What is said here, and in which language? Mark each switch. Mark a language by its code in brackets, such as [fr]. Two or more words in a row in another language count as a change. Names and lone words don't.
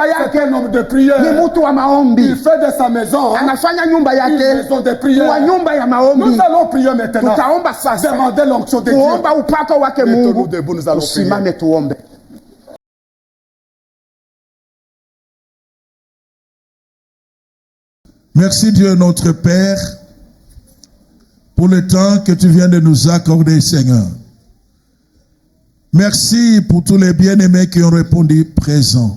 [fr] c'est [sw] yake [fr] un homme de [sw] ni [fr] prière. [sw] mtu wa [fr] Il [sw] maombi, [fr] fait de sa maison [sw] anafanya nyumba [fr] une [sw] yake [fr] maison de [sw] kuwa [fr] prière. [sw] nyumba ya maombi. [fr] Nous allons prier maintenant. [sw] Tutaomba sasa [fr] Demander l'onction de Dieu. [sw] kuomba upako wake [fr] Mettons-nous [sw] Mungu. [fr] debout, nous allons prier. [sw] Usimame tuombe. [fr] Merci Dieu notre Père pour le temps que tu viens de nous accorder, Seigneur. Merci pour tous les bien-aimés qui ont répondu présent.